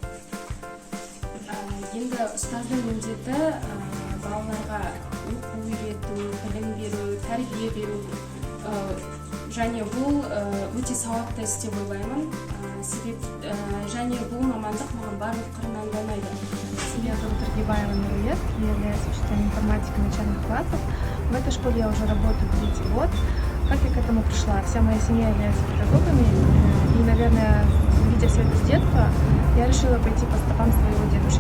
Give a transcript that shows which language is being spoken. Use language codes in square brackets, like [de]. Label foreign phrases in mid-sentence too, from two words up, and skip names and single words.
[kk] Енді ұстаздың міндеті балаларға оқу үйрету, білім беру, тәрбие беру, және бұл өте сауапты іс деп ойлаймын. Және бұл мамандық маған барлық қырынан ұнайды. [ru] Меня зовут Аргибаева Мирует, я являюсь учителем информатики начальных классов. В этой школе я уже работаю 3-й год. Как я к этому пришла? Вся моя семья является педагогами, и, наверное, видя все это с детства, я решила пойти по стопам своего дедушки.